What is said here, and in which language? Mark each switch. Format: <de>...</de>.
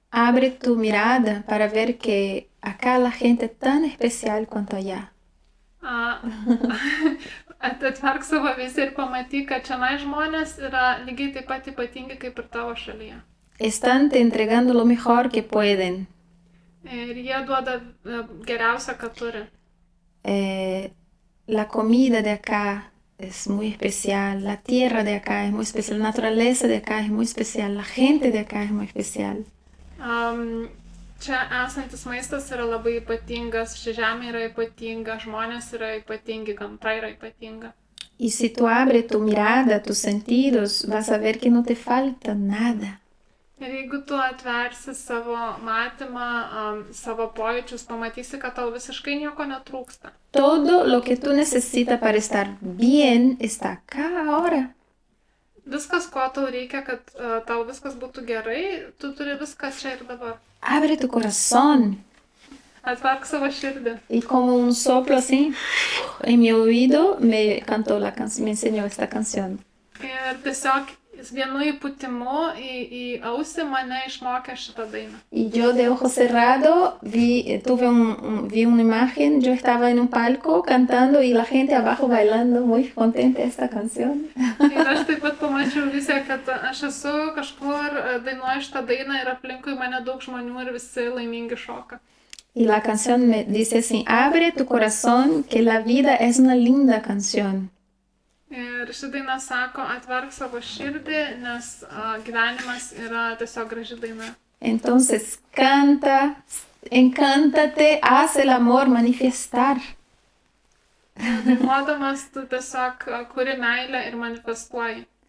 <es>Abre tu mirada para ver que acá la gente es tan especial cuanto allá.</es> <lt>Atverk savo viziją ir pamatyk, kad čia žmonės yra lygiai taip pat ypatingi kaip ir tavo šalyje.</lt> <es>Están te entregando lo mejor que pueden.</es> <lt>Ir jie duoda geriausią, ką turi.</lt> <es>La comida de acá es muy especial, la tierra de acá es muy especial, la naturaleza de acá es muy especial, la gente de acá es muy especial.</es> <lt>Čia esantis maistas yra labai ypatingas, ši žemė yra ypatinga, žmonės yra ypatingi, gamta yra ypatinga.</lt> <es>Y si tú abres tu mirada, tus sentidos, vas a ver que no te falta nada.</es> <lt>Ir jeigu tu atversi savo matymą, savo pojūčius, pamatysi, kad tau visiškai nieko netrūksta.</lt> <es>Todo lo que tú necesitas para estar bien está acá ahora.</es> <lt>Viskas, ko tau reikia, kad tau viskas būtų gerai, tu turi viską čia ir dabar.</lt> <es>Abre tu corazón.</es> <lt>Atverk savo širdį.</lt> <es>Y como un soplo así, en mi oído me cantó me enseñó esta canción.</es> <lt>Ir tiesiog vienu įpūtimu į ausį mane išmokė šitą dainą.</lt> <es>Y yo de ojo cerrado vi una imagen, yo estaba en un palco cantando y la gente abajo bailando muy contenta esta canción.</es> <lt>Ir aš taip pat pamačiau visą, kad aš esu kažkur dainuoju šitą dainą ir aplinkui mane daug žmonių ir visi laimingi šoka.</lt> <es>Y la canción me dice así, abre tu corazón, que la vida es una linda canción.</es> <lt>Ir ši daina sako, atverk savo širdį, nes gyvenimas yra tiesiog graži daina.</lt> <es>Entonces canta, encántate, haz el amor manifestar.</es> <lt>Dainuodamas tu tiesiog kuri meilę ir manifestuoji.</lt>